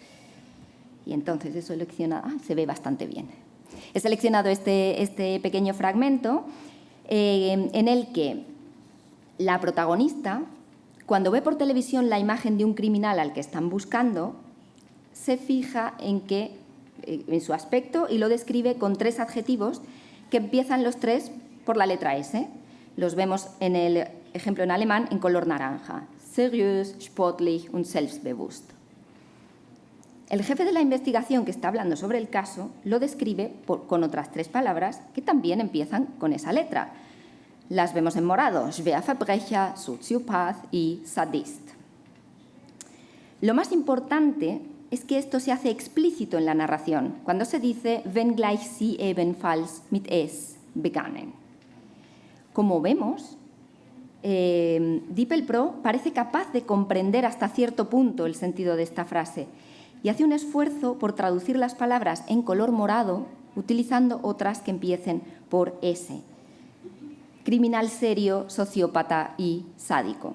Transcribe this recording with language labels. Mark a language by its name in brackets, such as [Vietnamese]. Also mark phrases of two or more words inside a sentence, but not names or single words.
[Spanish] Y entonces he seleccionado, se ve bastante bien. He seleccionado este pequeño fragmento en el que la protagonista, cuando ve por televisión la imagen de un criminal al que están buscando, se fija en su aspecto y lo describe con 3 adjetivos que empiezan los 3 por la letra S. Los vemos en el ejemplo en alemán en color naranja. [German] Seriös, sportlich und selbstbewusst. [Spanish] El jefe de la investigación que está hablando sobre el caso lo describe con otras 3 palabras que también empiezan con esa letra. Las vemos en morado: [German] Schwerverbrecher, Soziopath [Spanish] y Sadist. Lo más importante es que esto se hace explícito en la narración, cuando se dice [German] «Wenngleich sie ebenfalls mit es begannen». [Spanish] Como vemos, DeepL Pro parece capaz de comprender hasta cierto punto el sentido de esta frase y hace un esfuerzo por traducir las palabras en color morado utilizando otras que empiecen por S. Criminal serio, sociópata y sádico.